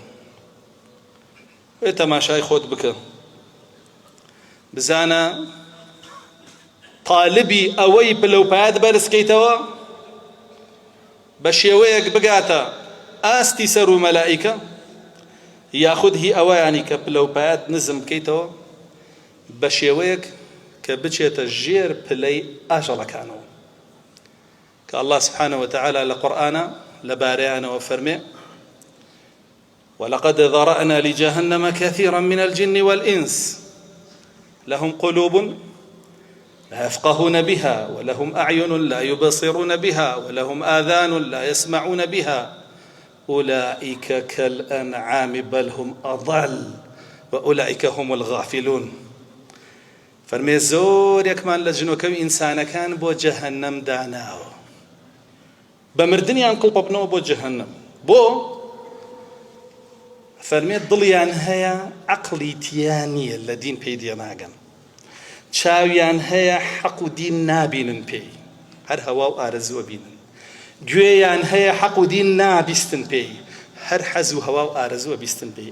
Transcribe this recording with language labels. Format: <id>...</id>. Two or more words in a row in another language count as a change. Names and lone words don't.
<ckb>وێ تەماشای خۆت بکە، بزانە طالبی ئەوەی پلە و پایەت بەرزکەیتەوە بە شێوەیەک بگاتە ئاستی سەر و مەلائیکە، یاخود هی ئەوەیانی کە پلە و پایەت نزم بکەیتەوە بە شێوەیەک کە بچێتە ژێر پلەی ئاژەڵەکانەوە.</ckb> <ar>کە الله سبحانه وتعالى</ar> <ckb>لە قورئانە لەبارەیانەوە فەرمێ</ckb> <ar>ولقد ذرأنا لجهنم كثيرا من الجن والإنس لهم قلوب لا يفقهون بها ولهم أعين لا يبصرون بها ولهم آذان لا يسمعون بها أولئك كالأنعام بل هم أضل وأولئك هم الغافلون.</ar> <ckb>فەرمێ زۆرێکمان لە جنۆکەوی ئینسانەکان بۆ جەهەنەم داناوە، بە مردنیان کڵپە بنەوە بۆ جەهەنەم. بۆ فەرمێ دڵیان هەیە عەقڵی تیان نییە، لە دین پێی دێناگەن، چاویان هەیە حەق و دین نابینن پێی، هەر هەوا و ئارەزووە بینن، گوێیان هەیە حەق و دین نابیستن پێی، هەر حەز و هەوا و ئارەزووە بیستن پێی.</ckb>